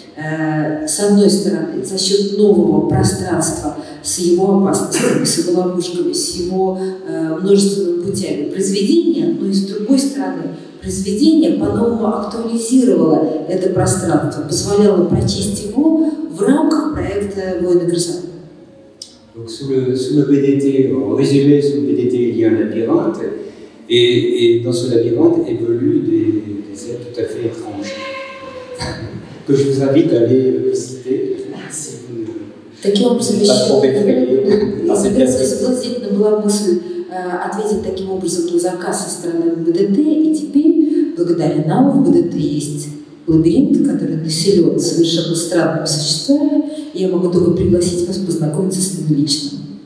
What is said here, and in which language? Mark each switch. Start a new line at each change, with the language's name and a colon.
Russian: С одной стороны, за счет нового пространства с его опасностями, с его ловушками, с его множественными путями произведения, но и с другой стороны, произведение по-новому актуализировало это пространство, позволяло прочесть его в рамках проекта «Воины красоты».
French: Donc sous le BDT, en résumé, sous le BDT, il y a un labyrinthe, et dans ce labyrinthe évoluent des êtres tout à fait étranges, que je vous invite à aller visiter, si vous n'êtes pas trop effrayé.
Russian: Соблазнительна была мысль ответить таким образом на заказ со стороны БДТ, и теперь, благодаря нам, в БДТ есть лабиринт, который населен совершенно странными существами, и я могу только пригласить вас познакомиться с ним лично.